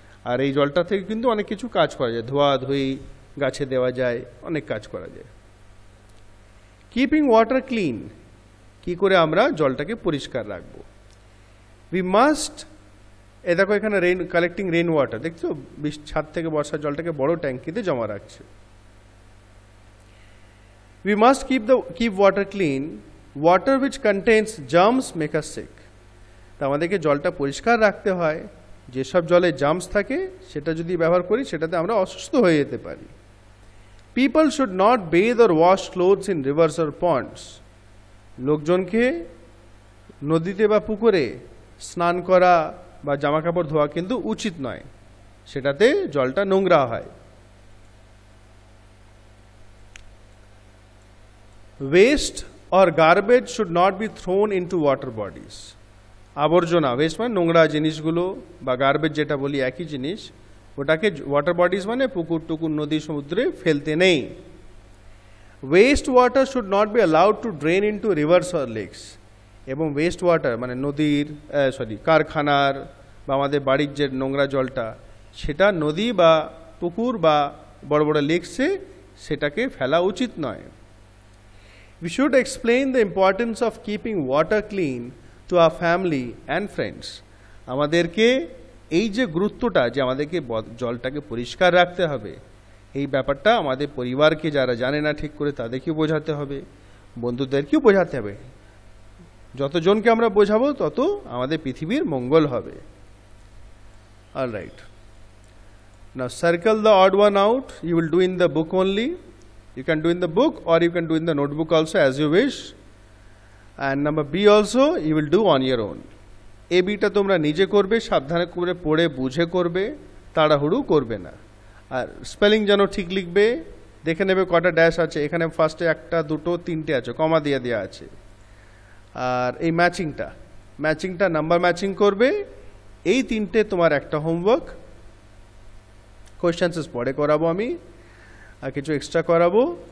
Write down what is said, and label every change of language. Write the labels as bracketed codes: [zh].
[bn] আর এই জলটা থেকে কিন্তু অনেক কিছু কাজ করা যায়, ধোয়া ধুই গাছে দেওয়া যায়, অনেক কাজ করা যায়। [en] keeping water clean, [bn] কি করে আমরা জলটাকে পরিষ্কার রাখবো? [en] we must, [bn] এ দেখো এখানে [en] collecting rain water, [bn] দেখছো ছাদ থেকে বর্ষার জলটাকে বড় ট্যাঙ্কিতে জমা রাখছে। [en] We must keep water clean. Water which contains germs make us sick. [bn] তা আমাদেরকে জলটা পরিষ্কার রাখতে হয়, যেসব জলে জার্মস থাকে সেটা যদি ব্যবহার করি সেটাতে আমরা অসুস্থ হয়ে যেতে পারি। [en] People should not bathe or wash clothes in rivers or ponds. [bn] লোকজনকে নদীতে বা পুকুরে স্নান করা বা জামা কাপড় ধোয়া কিন্তু উচিত নয়, সেটাতে জলটা নোংরা হয়। [en] Waste or garbage should not be thrown into water bodies. [bn] আবর্জনা, ওয়েস্ট মানে নোংরা জিনিসগুলো, বা গার্বেজ যেটা বলি একই জিনিস, ওটাকে ওয়াটার বডিজ মানে পুকুর টুকুর নদী সমুদ্রে ফেলতে নেই। [en] Waste water should not be allowed to drain into rivers or lakes. [bn] এবং ওয়েস্ট ওয়াটার মানে নদীর কারখানার বা আমাদের বাড়ির যে নোংরা জলটা, সেটা নদী বা পুকুর বা বড় বড় লেকসে সেটাকে ফেলা উচিত নয়। [en] We should explain the importance of keeping water clean to our family and friends. [bn] আমাদেরকে এই যে গুরুত্বটা, যে আমাদেরকে জলটাকে পরিষ্কার রাখতে হবে, এই ব্যাপারটা আমাদের পরিবারকে যারা জানে না ঠিক করে তাদেরকেও বোঝাতে হবে, বন্ধুদেরকেও বোঝাতে হবে। যতজনকে আমরা বোঝাবো তত আমাদের পৃথিবীর মঙ্গল হবে। [en] All right. Now circle the odd one out. You will do in the book only. You can do in the book or you can do in the notebook also as you wish. And number B also you will do on your own. [bn] A B টা তোমরা নিজে করবে, সাবধানে করে পড়ে বুঝে করবে, তাড়াহুড়ো করবে না। আর স্পেলিং যেন ঠিক লিখবে, দেখে নেবে কটা ড্যাশ আছে, এখানে ফার্স্টে একটা দুটো তিনটে আছে, কমা দিয়ে দেওয়া আছে। আর এই ম্যাচিংটা নাম্বার ম্যাচিং করবে। এই তিনটে তোমার একটা হোমওয়ার্ক, কোয়েশ্চেন্স পরে করাবো আমি, আর কিছু এক্সট্রা করাবো।